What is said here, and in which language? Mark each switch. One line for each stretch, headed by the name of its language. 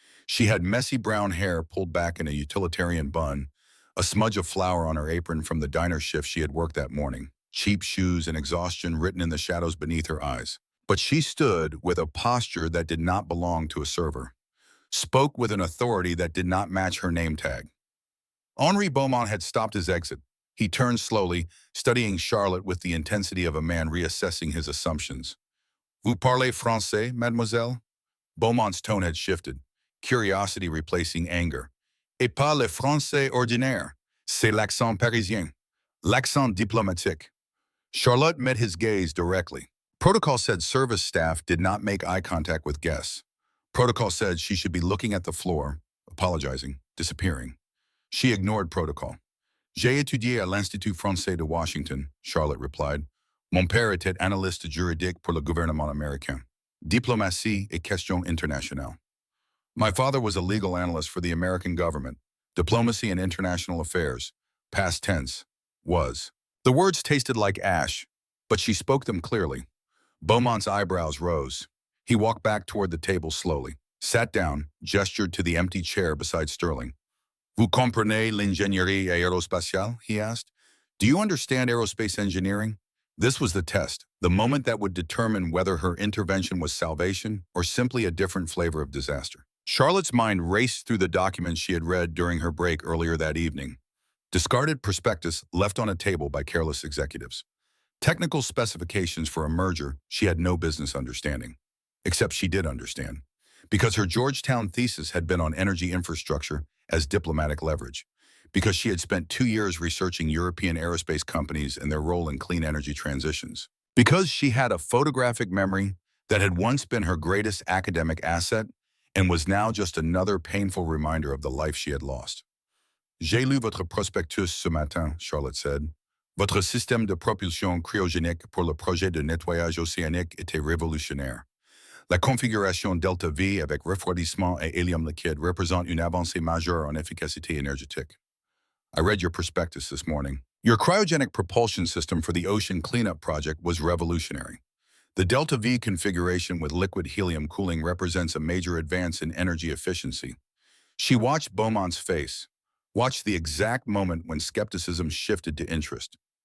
English: She had messy brown hair pulled back in a utilitarian bun, a smudge of flour on her apron from the diner shift she had worked that morning, cheap shoes and exhaustion written in the shadows beneath her eyes. But she stood with a posture that did not belong to a server, spoke with an authority that did not match her name tag. Henri Beaumont had stopped his exit. He turned slowly, studying Charlotte with the intensity of a man reassessing his assumptions.
French: Vous parlez français, mademoiselle?
English: Beaumont's tone had shifted, curiosity replacing anger.
French: Et pas le français ordinaire, c'est l'accent parisien, l'accent diplomatique.
English: Charlotte met his gaze directly. Protocol said service staff did not make eye contact with guests. Protocol said she should be looking at the floor, apologizing, disappearing. She ignored protocol.
French: J'ai étudié à l'Institut français de Washington,
English: Charlotte replied.
French: Mon père était analyste juridique pour le gouvernement américain. Diplomatie et questions internationales.
English: My father was a legal analyst for the American government. Diplomacy and international affairs. Past tense. Was. The words tasted like ash, but she spoke them clearly. Beaumont's eyebrows rose. He walked back toward the table slowly. sat down, gestured to the empty chair beside Sterling.
French: Vous comprenez l'ingénierie aérospatiale?
English: He asked. Do you understand aerospace engineering? This was the test, the moment that would determine whether her intervention was salvation or simply a different flavor of disaster. Charlotte's mind raced through the documents she had read during her break earlier that evening. Discarded prospectus left on a table by careless executives. Technical specifications for a merger she had no business understanding. Except she did understand. Because her Georgetown thesis had been on energy infrastructure as diplomatic leverage. Because she had spent 2 years researching European aerospace companies and their role in clean energy transitions. Because she had a photographic memory that had once been her greatest academic asset and was now just another painful reminder of the life she had lost.
French: J'ai lu votre prospectus ce matin,
English: Charlotte said.
French: Votre système de propulsion cryogénique pour le projet de nettoyage océanique était révolutionnaire. La configuration delta V avec refroidissement et hélium liquide représente une avancée majeure en efficacité énergétique.
English: I read your prospectus this morning. Your cryogenic propulsion system for the ocean cleanup project was revolutionary. The delta V configuration with liquid helium cooling represents a major advance in energy efficiency. She watched Beaumont's face, watched the exact moment when skepticism shifted to interest.